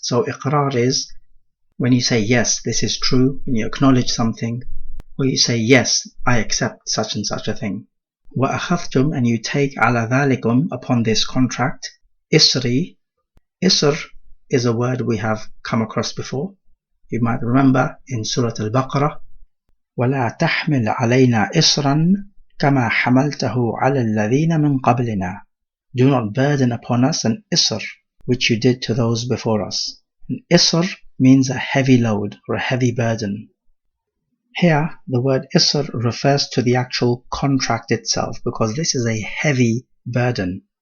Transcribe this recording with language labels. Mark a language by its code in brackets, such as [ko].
[en] So iqrar is when you say yes, this is true, when you acknowledge something, or you say yes, I accept such and such a thing. [ar] وَأَخَذْتُمْ, [en] and you take [ar] عَلَى ذَلِكُمْ, [en] upon this contract, isri. Isr is a word we have come across before. You might remember in Surah Al-Baqarah, [ar] وَلَا تَحْمِلْ عَلَيْنَا إِسْرًا كَمَا حَمَلْتَهُ عَلَى الَّذِينَ مِنْ قَبْلِنَا. [en] Do not burden upon us an isr, which you did to those before us. An isr means a heavy load or a heavy burden. Here, the word isr refers to the actual contract itself, because this is a heavy burden.